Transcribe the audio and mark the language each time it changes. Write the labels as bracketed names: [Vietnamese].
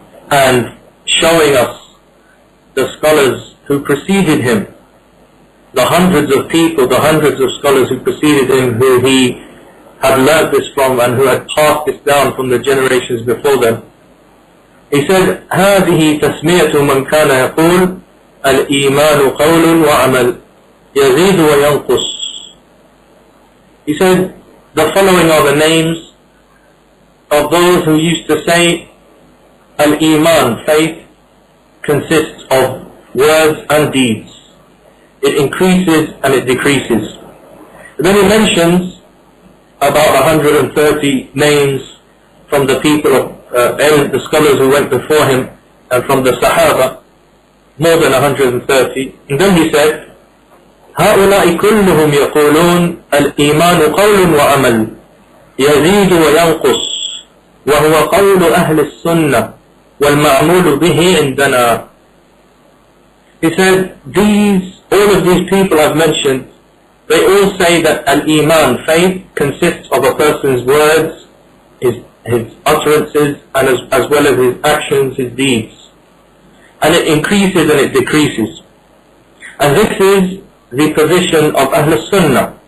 [English] and showing us the scholars who preceded him, the hundreds of people, the hundreds of scholars who preceded him, who he had learnt this from and who had passed this down from the generations before them. He said, [Arabic] هذه تسمية من كان يقول الإيمان قول وعمل يزيد وينقص. [English] He said, the following are the names of those who used to say Al-Eemaan, faith, consists of words and deeds. It increases and it decreases. And then he mentions about 130 names from the people of the scholars who went before him and from the Sahaba, more than 130. And then he said, [Arabic] هؤلاء كلهم يقولون الإيمان قول وعمل يزيد وينقص وهو قول أهل السنة والمعمول به عندنا. [English] He said, all of these people I've mentioned, they all say that al-Eemaan, faith, consists of a person's words, his utterances, and as well as his actions, his deeds. And it increases and it decreases. And this is the position of Ahl Sunnah.